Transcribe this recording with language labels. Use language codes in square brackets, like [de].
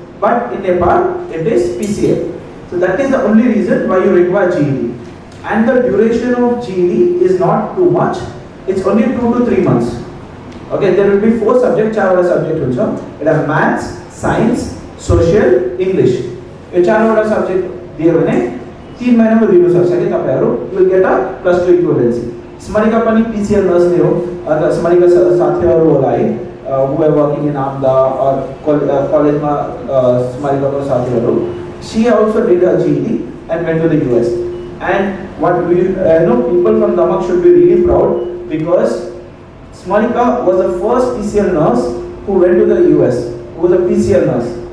[en] But in Nepal, it is PCL. So that is the only reason why you require GED. And the duration of GED is not too much. It's only 2 to 3 months. Okay, there will be 4 subjects, 4 subject [ne] huncha. [en] It have maths, science, social, English. [ne] यो 4 subject दियो भने 3 महिनामा दिनु सक्छ के तपाईहरु, [en] you will get a +2 equivalency. [ne] स्मरिका पनि PCL nurse नै हो, अथवा स्मरिका साथीहरु होला है, [en] who are working in Amda or [ne] कलेजमा स्मरिकाको साथीहरु, [en] she also did a GED and went to the US. And what we people from Damak should be really proud, because Smarika was the first PCL nurse who went to the US, who was a PCL nurse.